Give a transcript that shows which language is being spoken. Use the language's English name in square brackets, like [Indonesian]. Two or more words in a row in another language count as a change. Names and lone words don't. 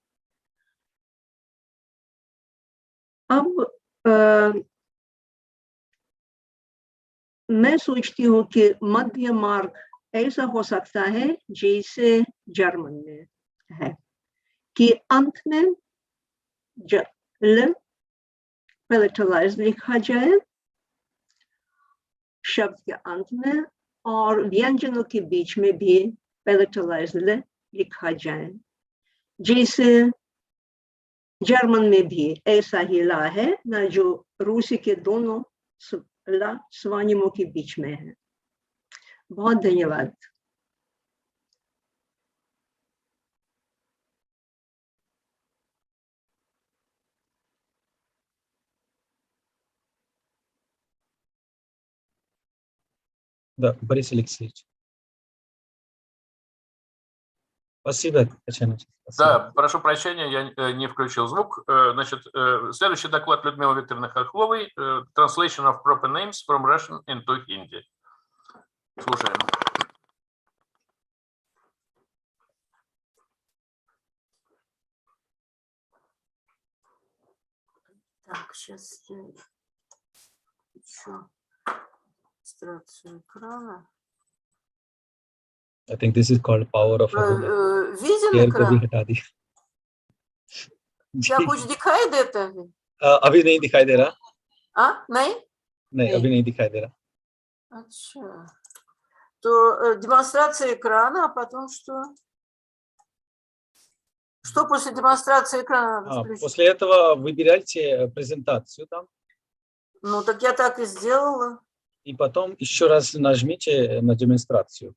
[Hindi] अब मैं सोचती हूँ कि मध्य मार्ग ऐसा हो सकता है जैसे जर्मन में है कि अंत में ल palatalized लिखा जाए शब्द के अंत में, और व्यंजनों के बीच में भी palatalized ल लिखा जाए। जैसे जर्मन में भी ऐसा ही ला है ना, जो रूसी के दोनों ला स्वनिमों के बीच में है। बहुत धन्यवाद। [Russian] Да, Борис Алексеевич. Спасибо. Да, прошу прощения, я не включил звук. Значит, следующий доклад Людмилы Викторовны Хохловой. [English] Translation of proper names from Russian into Hindi. [Russian] Слушаем. Так, сейчас я еще регистрацию экрана. [English] I think this is called power of [Russian] виден экран? [Hindi] क्या कुछ दिखाई देता है? अभी नहीं दिखाई दे रहा। नहीं? नहीं, अभी नहीं दिखाई दे रहा। अच्छा, [Russian] то демонстрация экрана, а потом что? Что после демонстрации экрана надо включить? После этого выбирайте презентацию там. Ну, так я так и сделала. И потом еще раз нажмите на демонстрацию.